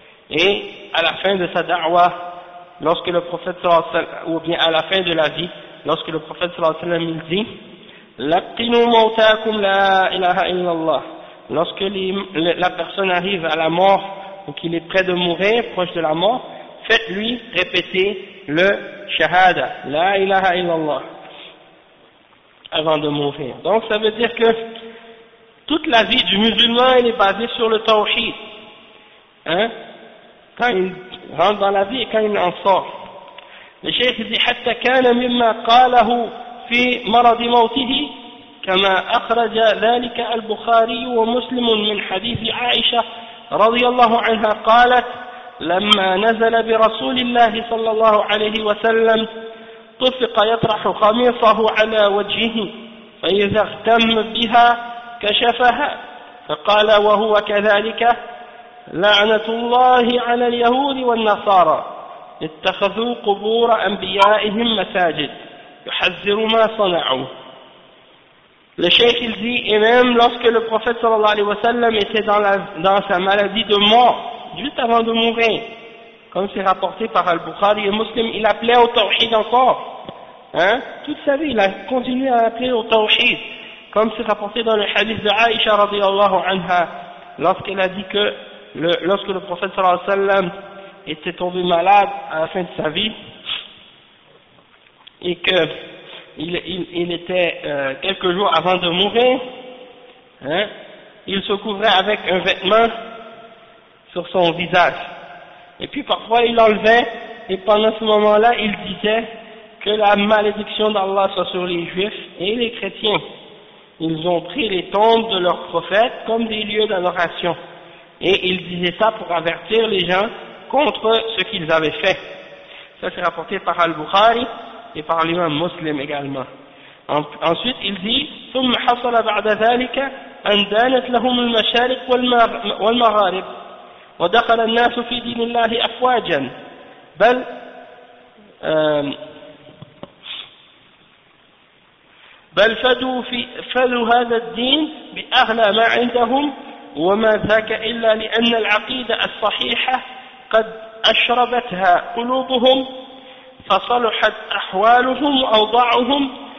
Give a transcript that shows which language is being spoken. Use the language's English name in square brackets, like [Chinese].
[French] Et à la fin de sa da'wah, lorsque le prophète sallallahu alayhi wa sallam, ou bien à la fin de la vie, lorsque le prophète sallallahu alayhi wa sallam, il dit « [Arabic] Laqinu mawtakum la ilaha illallah [French] », lorsque la personne arrive à la mort, ou qu'il est près de mourir, proche de la mort, faites-lui répéter le shahada, la ilaha illallah, avant de mourir. Donc ça veut dire que toute la vie du musulman, elle est basée sur le tawhid. Hein? Quand il rentre dans la vie et quand il en sort. Le cheikh dit, [Arabic] « حتى كان مما قاله في مرض موته كما أخرج ذلك البخاري ومسلم من حديث عائشة رضي الله عنها قالت لما نزل برسول الله صلى الله عليه وسلم طفق يطرح قميصه على وجهه فإذا اغتم بها كشفها فقال وهو كذلك لعنة الله على اليهود والنصارى اتخذوا قبور أنبيائهم مساجد يحذر ما صنعوا. [French] Le cheikh il dit, et même lorsque le prophète sallallahu alayhi wa sallam était dans sa maladie de mort, juste avant de mourir. Comme c'est rapporté par Al-Bukhari, le musulman, il appelait au tawhid encore. Hein? Toute sa vie, il a continué à appeler au tawhid. Comme c'est rapporté dans le hadith de Aïcha radiallahu anha, lorsqu'elle a dit que lorsque le prophète sallallahu alayhi wa sallam était tombé malade à la fin de sa vie, et que il était quelques jours avant de mourir, hein, il se couvrait avec un vêtement sur son visage. Et puis parfois il l'enlevait, et pendant ce moment-là, il disait que la malédiction d'Allah soit sur les Juifs et les chrétiens. Ils ont pris les tombes de leurs prophètes comme des lieux d'adoration. Et il disait ça pour avertir les gens contre ce qu'ils avaient fait. Ça c'est rapporté par Al-Bukhari et par l'imam muslim également. Ensuite il dit [Arabic] « ثم حصل بعد ذلك أن دانت لهم المشارق والمغارب ودخل الناس في دين الله أفواجا بل بل فدوا في فدوا هذا الدين بأغلى ما عندهم وما ذاك إلا لأن العقيدة الصحيحة قد أشربتها قلوبهم فصلحت أحوالهم وأوضاعهم